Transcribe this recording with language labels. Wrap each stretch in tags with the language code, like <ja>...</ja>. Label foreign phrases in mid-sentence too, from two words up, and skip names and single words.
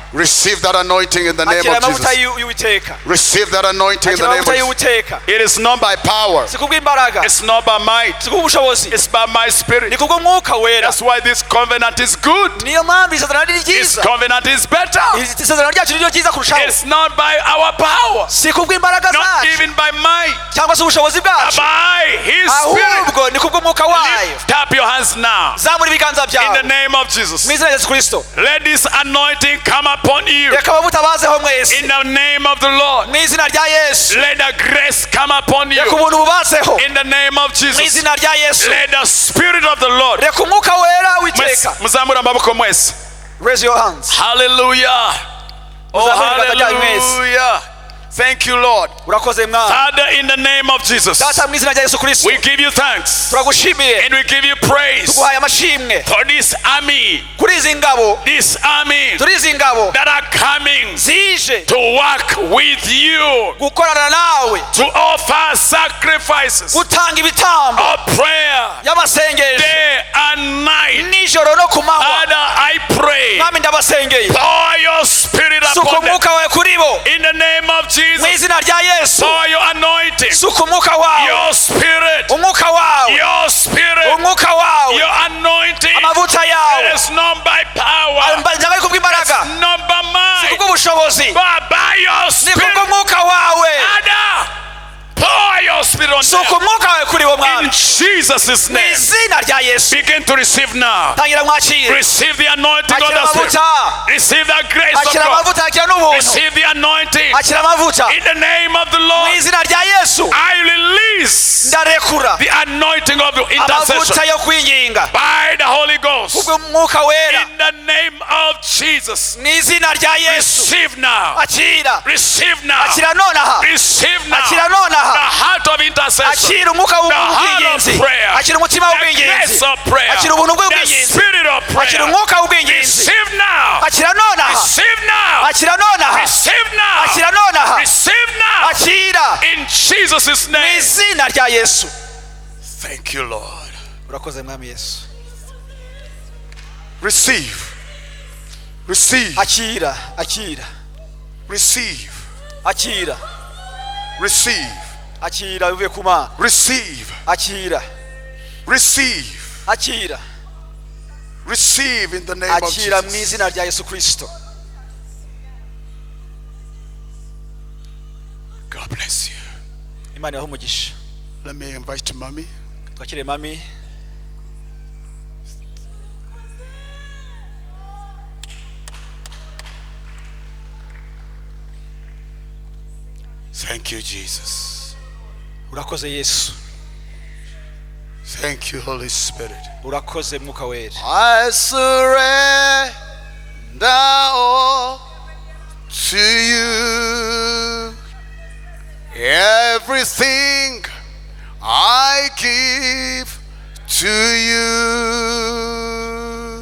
<en>Receive that anointing in the name</en> <rw>Akira</rw> <en>of</en> <rw>amavuta</rw> <en>Jesus.</en> <rw>y'Uwiteka.</rw> <en>Receive that anointing in</en> <rw>Akira</rw> <en>the name</en> <rw>amavuta</rw> <en>of Jesus.</en> <rw>y'Uwiteka.</rw> <en>It is not by power,</en> <rw>Si kubw'imbaraga.</rw> <en>it's not by might,</en> <rw>Si kubw'ubushobozi.</rw> <en>it's by my spirit.</en> <rw>Ni kubw'Umwuka Wera.</rw> <en>That's why this covenant is good.</en> <rw>Niyo mpamvu isezerano ari</rw> <en>This</en> <rw>ryiza.</rw> <en>covenant is better.</en> <rw>Isezerano ryacu ni ryo ryiza kurushaho.</rw> <en>It's not by our power,</en> <rw>Si kubw'imbaraga</rw> <en>not</en> <rw>zacu</rw> <en>even by might,</en> <rw>cyangwa se ubushobozi</rw> <en>but</en> <rw>bwacu.</rw> <en>by His Spirit.</en> <rw>Ahubwo ni kubw'Umwuka wayo.</rw> <en>Lift up your hands now</en> <rw>Zamura ibiganza</rw> <en>in the</en> <rw>byawe.</rw> <en>name of Jesus.</en> <rw>Mu izina rya Yesu Kristo.</rw> <en>Let this anointing come upon you</en> <rw>Reka amavuta bazeho mwese.</rw> <en>in the name of the Lord.</en> <rw>Mu izina rya Yesu.</rw> <en>Let the grace come upon you</en> <rw>Reka ubuntu bubazeho.</rw> <en>in the name of</en> <rw>Mu</rw> <en>Jesus.</en> <rw>izina rya Yesu.</rw> <en>Let the Spirit of the Lord.</en> <rw>Reka Umwuka Wera w'Iteka. Muzamura amaboko mwese.</rw> <en>Raise your hands. Hallelujah. Oh,</en> <rw>Muzamure ibiganza byanyu mwese.</rw> <en>hallelujah. Thank you, Lord.</en> <rw>urakoze mwana.</rw> <en>Father, in the name of Jesus,</en> <rw>Data mu izina rya Yesu Kristo</rw> <en>we give you thanks</en> <rw>turagushimiye</rw> <en>and we give you praise</en> <rw>tuguhaye amashimwe</rw> <en>for this army</en> <rw>kuri izi ngabo</rw> <en>that are coming</en> <rw>zije</rw> <en>to work with you,</en> <rw>gukorana nawe</rw> <en>to offer sacrifices</en> <rw>gutanga ibitambo</rw> <en>of prayer</en> <rw>y'amasengesho</rw> <en>day and night.</en> <rw>nijoro no ku manywa.</rw> <en>Father, I pray,</en> <rw>mwami ndabasengeye</rw> <en>pour your spirit</en> <rw>suka</rw> <en>upon them.</en> <rw>umwuka wawe kuri bo</rw> <en>In the name of</en> <rw>mu</rw> <en>Jesus,</en> <rw>izina rya Yesu.</rw> <en>pour your anointing,</en> <rw>suka umwuka wawe,</rw> <en>your spirit,</en> <rw>umwuka wawe,</rw> <en>your spirit,</en> <rw>umwuka wawe,</rw> <en>your anointing.</en> <rw>amavuta</rw> <en>It</en> <rw>yawe</rw> <en>is not by power,</en> <rw>ntabwo ari kubw'imbaraga,</rw> <en>not by</en> <rw>si</rw> <en>might,</en> <rw>kubw'ubushobozi,</rw> <en>but by your</en> <rw>ni</rw> <en>spirit.</en> <rw>kubw'umwuka wawe.</rw> <en>Father, pour your spirit on</en> <rw>suka</rw> <en>them.</en> <rw>umwuka wawe kuri bo</rw> <en>In</en> <rw>mwami</rw> <en>Jesus'</en> <rw>mu</rw> <en>name,</en> <rw>izina rya Yesu.</rw> <en>begin to receive now.</en> <rw>tangira mwakire,</rw> <en>Receive the anointing of</en> <rw>akira</rw> <en>the Spirit.</en> <rw>amavuta,</rw> <en>Receive the grace of</en> <rw>akira</rw> <en>God.</en> <rw>amavuta, akira n'ubuntu,</rw> <en>Receive the anointing.</en> <rw>akira amavuta</rw> <en>In the name of the</en> <rw>mu</rw> <en>Lord,</en> <rw>izina rya Yesu.</rw> <en>I release</en> <rw>ndarekura</rw> <en>the anointing of your</en> <rw>amavuta</rw> <en>intercession</en> <rw>yo kwinginga</rw> <en>by the Holy Ghost.</en> <rw>kubw'umwuka wera</rw> <en>In the name of Jesus,</en> <rw>mu izina rya Yesu.</rw> <en>receive now.</en> <rw>akira,</rw> <en>Receive now.</en> <rw>akira nonaha,</rw> <en>Receive now.</en> <rw>akira</rw> <en>The</en> <rw>nonaha,</rw> <en>heart of intercession.</en> <rw>akira umwuka w'ubwinginzi,</rw> <en>The heart of prayer.</en> <rw>akira umutima</rw> <en>The</en> <rw>w'ubwinginzi,</rw> <en>grace of prayer.</en> <rw>akira ubuntu</rw> <en>The</en> <rw>bw'ubwinginzi,</rw> <en>spirit of</en> <rw>akira</rw> <en>prayer.</en> <rw>umwuka w'ubwinginzi,</rw> <en>Receive now.</en> <rw>akira nonaha,</rw> <en>Receive now.</en> <rw>akira nonaha,</rw> <en>Receive now.</en> <rw>akira nonaha,</rw> <en>Receive now.</en> <rw>akira</rw> <en>In Jesus'</en> <rw>mu</rw> <en>name.</en> <rw>izina rya Yesu.</rw> <en>Thank you, Lord.</en> <rw>urakoze mwami Yesu.</rw> <en>Receive. Receive.</en> <rw>akira, akira,</rw> <en>Receive.</en> <rw>akira,</rw> <en>Receive.</en> <rw>akira bivuye ku Mana.</rw> <en>Receive.</en> <rw>akira,</rw> <en>Receive.</en> <rw>akira,</rw> <en>Receive in the name of</en> <rw>akira mu</rw> <en>Jesus.</en> <rw>izina rya Yesu Kristo.</rw> <en>God bless you.</en> <rw>Imana ibahe umugisha.</rw> <en>Let me invite mommy.</en> <rw>twakire mami.</rw> <en>Thank you, Jesus.</en> <rw>urakoze Yesu,</rw> <en>Thank you, Holy Spirit.</en> <rw>urakoze mwuka wera.</rw> <en>I surrender all to you. Everything I give to you.</en>